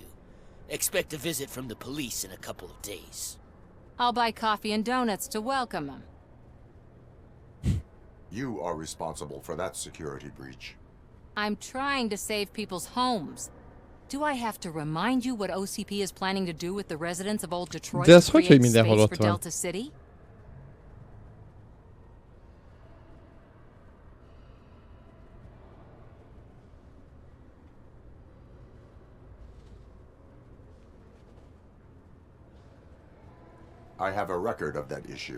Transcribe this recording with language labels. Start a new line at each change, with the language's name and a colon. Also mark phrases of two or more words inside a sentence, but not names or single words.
English: Expect a visit from the police in a couple of days. I'll buy coffee and donuts to welcome him. You are responsible for that security breach. I'm trying to save people's homes. Do I have to remind you what OCP is planning to do with the residents of Old Detroit
Hungarian: De ez
English: to
Hungarian: hogy,
English: create
Hungarian: hogy mindenhol
English: space
Hungarian: ott
English: for
Hungarian: van?
English: Delta City? I have a record of that issue.